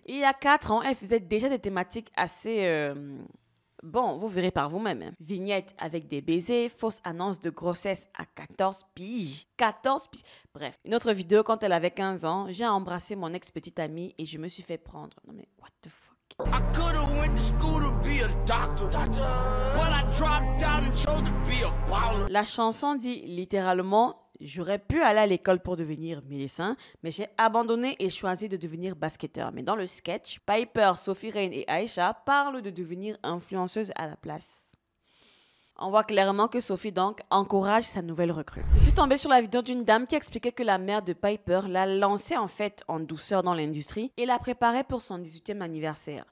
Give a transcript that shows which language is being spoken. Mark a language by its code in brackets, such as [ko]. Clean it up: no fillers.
[fr] Il y a 4 ans, elle faisait déjà des thématiques assez... Bon, vous verrez par vous-même. Vignettes avec des baisers, fausse annonce de grossesse à 14 piges. 14 piges. Bref, une autre vidéo quand elle avait 15 ans, j'ai embrassé mon ex-petite amie et je me suis fait prendre. Non mais, [en] what the fuck? I coulda went to school to be a doctor, but I dropped out and chose to be a baller. [fr] La chanson dit littéralement j'aurais pu aller à l'école pour devenir médecin, mais j'ai abandonné et choisi de devenir basketteur. Mais dans le sketch, Piper, Sophie Rain et Aisha parlent de devenir influenceuse à la place. On voit clairement que Sophie donc encourage sa nouvelle recrue. Je suis tombée sur la vidéo d'une dame qui expliquait que la mère de Piper l'a lancée en fait en douceur dans l'industrie et la préparait pour son 18e anniversaire.